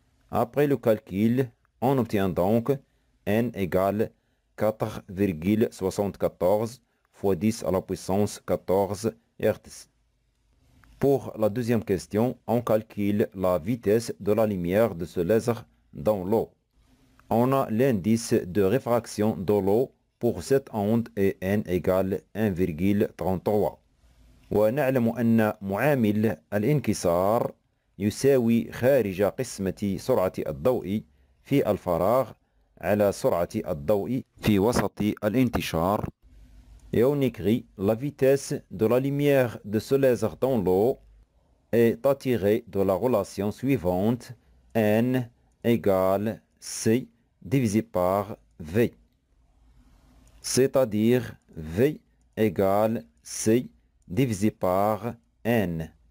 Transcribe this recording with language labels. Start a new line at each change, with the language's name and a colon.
French: Après le calcul, on obtient donc n égale 4,74 fois 10 à la puissance 14 Hz. Pour la deuxième question, on calcule la vitesse de la lumière de ce laser dans l'eau. On a l'indice de réfraction de l'eau pour cette onde est n égale 1,33.
Arabic: ونعلم أن معامل الانكسار يساوي خارج قسمة سرعة الضوء في الفراغ على سرعة الضوء في وسط الانتشار.
French: Et on écrit la vitesse de la lumière de ce laser dans l'eau est attirée de la relation suivante n égale c divisé par v, c'est-à-dire v égale c divisé par n.